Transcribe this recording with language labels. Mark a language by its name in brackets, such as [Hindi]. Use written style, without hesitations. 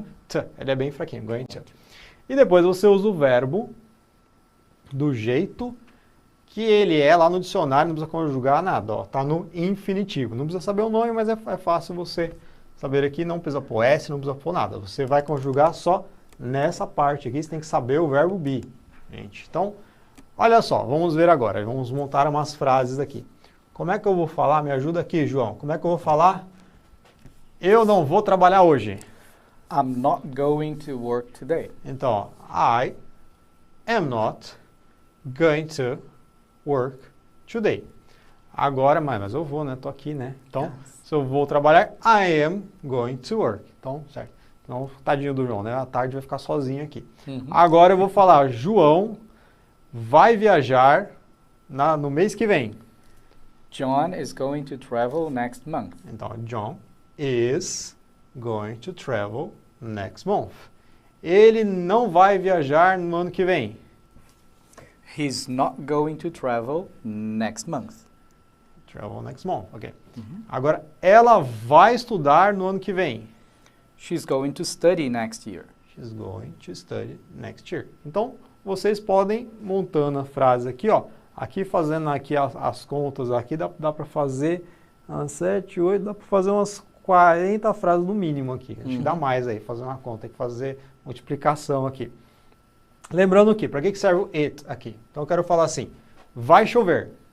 [Portuguese] Então, to, ele é bem fraquinho, going to. E depois você usa o verbo do jeito que ele é lá no dicionário, não precisa conjugar nada, ó, tá no infinitivo. Não precisa saber o nome, mas é fácil você saber aqui, não precisa pôr S, não precisa pôr nada. Você vai conjugar só nessa parte aqui, você tem que saber o verbo be, gente. Então, olha só, vamos ver agora, vamos montar umas frases aqui. Como é que eu vou falar? Me ajuda aqui, João. Como é que eu vou falar? Eu não vou trabalhar hoje. [English] I'm not going to work today. Então, I am not going to work today. [Portuguese] Agora, mas eu vou, né? Tô aqui, né? Então, se eu vou trabalhar, [English] I am going to work. [Portuguese] Então, certo. Então, tadinho do João, né? À tarde vai ficar sozinho aqui. Agora eu vou falar, João vai viajar no mês que vem. [English] John is going to travel next month. Então, John is going to travel next month. [Portuguese] Ele não vai viajar no ano que vem. [English] He's not going to travel next month. Travel next month, ok. [Portuguese] Agora, ela vai estudar no ano que vem. [English] She's going to study next year. She's going to study next year. [Portuguese] Então, vocês podem montando a frase aqui, ó. Aqui fazendo aqui as contas aqui, dá para fazer 7, 8, dá para fazer umas 40 frases no mínimo aqui. Acho que dá mais aí, fazer uma conta, tem que fazer multiplicação aqui. Lembrando que, para que serve o it aqui? Então eu quero falar assim, vai chover.